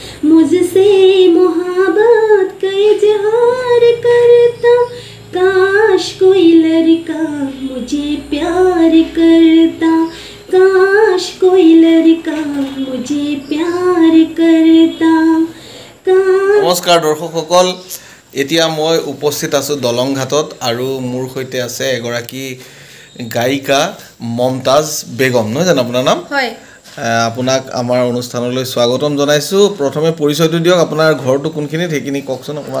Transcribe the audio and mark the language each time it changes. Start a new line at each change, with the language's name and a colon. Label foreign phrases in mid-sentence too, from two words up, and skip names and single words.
Hindi: मुझसे मोहब्बत का इजहार करता काश कोई लड़का मुझे प्यार करता काश कोई लड़का मुझे प्यार करता
Assamese: नमस्कार दर्शकসকল এতিয়া মই উপস্থিত আছো দলংঘাটত আৰু মোৰ সৈতে আছে এগৰাকী গায়িকা মমতাজ বেগম নহয় জানো আপোনাৰ নাম হয় আপোনাক আমাৰ অনুষ্ঠানলৈ স্বাগতম জনাইছো প্ৰথমে পৰিচয়টো দিয়ক আপোনাৰ ঘৰটো কোনখিনি থেকিনি ককচোন অকমান